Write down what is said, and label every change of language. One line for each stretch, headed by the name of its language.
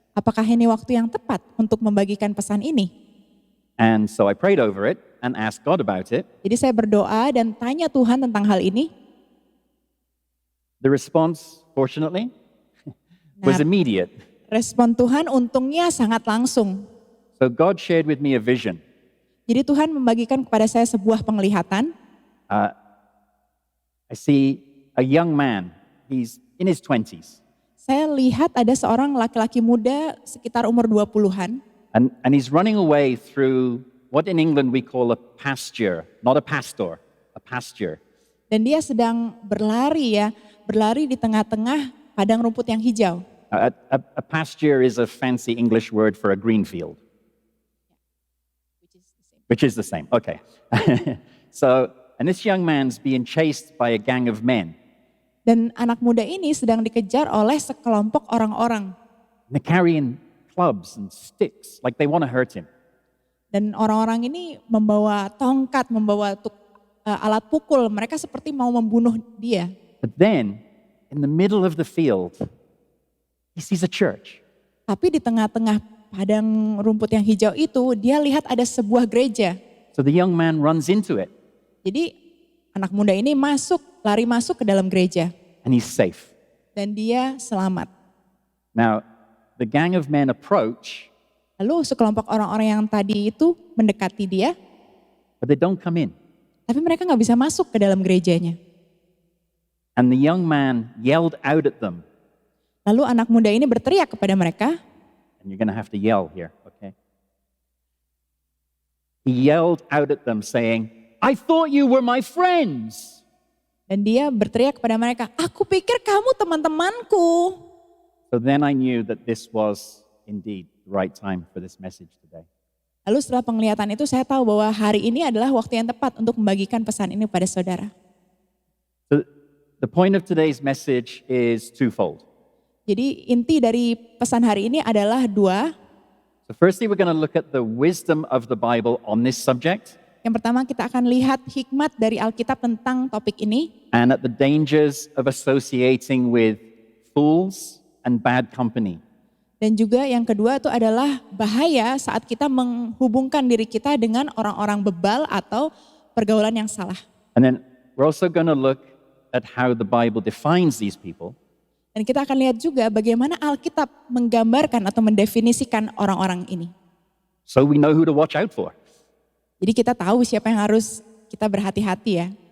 Indonesian: Apakah ini waktu yang tepat untuk membagikan pesan ini?
English: And so I prayed over it and asked God about it.
Indonesian: Jadi saya berdoa dan tanya Tuhan tentang hal ini.
English: The response, fortunately, was Nah, immediate.
Indonesian: respon Tuhan untungnya sangat langsung.
English: So God shared with me a vision.
Indonesian: Jadi Tuhan membagikan kepada saya sebuah penglihatan.
English: I see a young man, he's in his 20s.
Indonesian: Saya lihat ada seorang laki-laki muda sekitar umur 20-an.
English: And he's running away through what in England we call a pasture, not a pastor, a pasture.
Indonesian: Dan dia sedang berlari di tengah-tengah padang rumput yang hijau.
English: A pasture is a fancy English word for a green field, which is the same. Okay. So, and this young man's being chased by a gang of men.
Indonesian: Dan anak muda ini sedang dikejar oleh sekelompok orang-orang.
English: And they're carrying clubs and sticks like they want to hurt him.
Indonesian: Dan orang-orang ini membawa tongkat, membawa alat pukul. Mereka seperti mau membunuh dia.
English: But then, in the middle of the field, he sees a church.
Indonesian: Tapi di tengah-tengah padang rumput yang hijau itu, dia lihat ada sebuah gereja.
English: So the young man runs into it.
Indonesian: Jadi anak muda ini lari masuk ke dalam gereja.
English: And he's safe.
Indonesian: Dan dia selamat.
English: Now, the gang of men approach,
Indonesian: Lalu sekelompok orang-orang yang tadi itu mendekati dia,
English: but they don't come in.
Indonesian: tapi mereka nggak bisa masuk ke dalam gerejanya.
English: And the young man yelled out at them.
Indonesian: Lalu anak muda ini berteriak kepada mereka,
English: And you're going to have to yell here, okay? He yelled out at them saying, I thought you were my friends.
Indonesian: dan dia berteriak kepada mereka, aku pikir kamu teman-temanku.
English: So then I knew that this was indeed the right time for this message today.
Indonesian: Lalu setelah penglihatan itu saya tahu bahwa hari ini adalah waktu yang tepat untuk membagikan pesan ini pada saudara.
English: So the point of today's message is twofold.
Indonesian: Jadi inti dari pesan hari ini adalah dua.
English: So firstly, we're going to look at the wisdom of the Bible on this subject
Indonesian: Yang pertama kita akan lihat hikmat dari Alkitab tentang topik ini.
English: and at the dangers of associating with fools and bad company.
Indonesian: Dan juga yang kedua itu adalah bahaya saat kita menghubungkan diri kita dengan orang-orang bebal atau pergaulan yang salah.
English: And then we're also going to look at how the Bible defines these people.
Indonesian: Dan kita akan lihat juga bagaimana Alkitab menggambarkan atau mendefinisikan orang-orang ini.
English: So we know who to watch out for.
Indonesian: Jadi kita tahu siapa yang harus kita berhati-hati ya.